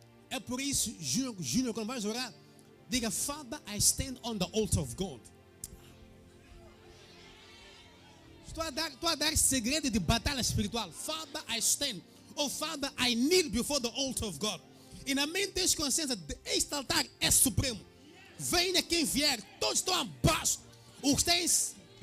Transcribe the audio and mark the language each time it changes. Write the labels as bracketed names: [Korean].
[Portuguese] É por isso, Júnior, quando vais orar, diga: [English] Father, I stand on the altar of God. [Portuguese] Estou a dar segredo de batalha espiritual. [English] Father, I stand. Oh, Father, I kneel before the altar of God. [Portuguese] E na mente tens consciência de este altar é supremo. Venha quem vier, todos estão abaixo. Os tens.